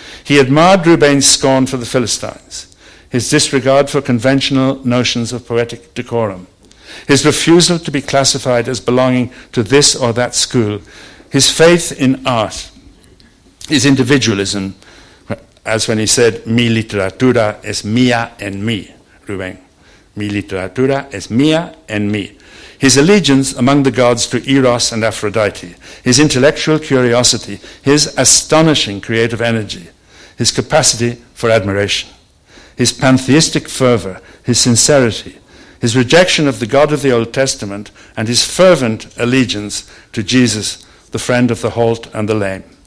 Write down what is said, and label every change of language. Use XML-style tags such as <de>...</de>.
<en>He admired Rubén's scorn for the Philistines, his disregard for conventional notions of poetic decorum, his refusal to be classified as belonging to this or that school, his faith in art, his individualism, as when he said,</en> <es>mi literatura es mía en mí,</es> <en>Rubén.</en> <es>Mi literatura es mía en mí.</es> <en>His allegiance among the gods to Eros and Aphrodite, his intellectual curiosity, his astonishing creative energy, his capacity for admiration, his pantheistic fervor, his sincerity, his rejection of the God of the Old Testament, and his fervent allegiance to Jesus, the friend of the halt and the lame.</en>